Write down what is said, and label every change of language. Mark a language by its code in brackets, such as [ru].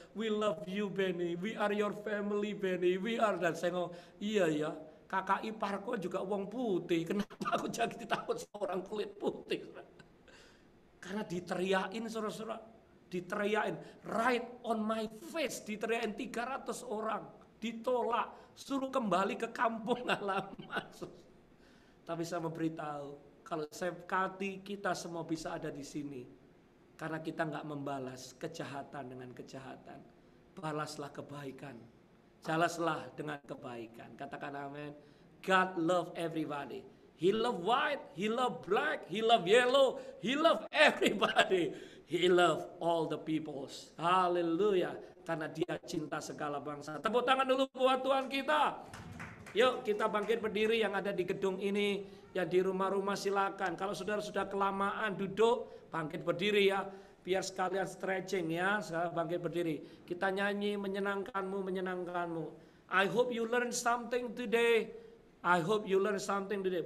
[en] We love you Benny, we are your family Benny, we are. [id] Dan saya ngomong, iya. Kakak iparku juga wong putih. Kenapa aku jadi takut sama orang kulit putih? Karena diteriakin saudara-saudara. Diteriakin [en] right on my face. [id] Diteriakin 300 orang. Ditolak. Suruh kembali ke kampung halaman. Tapi saya memberitahu, kalau kita semua bisa ada di sini. Karena kita nggak membalas kejahatan dengan kejahatan. Balaslah kebaikan. Balaslah dengan kebaikan. Katakan amin. [en] God love everybody. He love white, He love black, He love yellow, He love everybody. He love all the peoples. [id] Haleluya. Karena Dia cinta segala bangsa. Tepuk tangan dulu buat Tuhan kita. Yuk kita bangkit berdiri yang ada di gedung ini, yang di rumah-rumah silakan. Kalau saudara sudah kelamaan duduk, bangkit berdiri ya. Biar sekalian stretching ya, bangkit berdiri. Kita nyanyi menyenangkanmu. [en] I hope you learn something today. I hope you learn something today.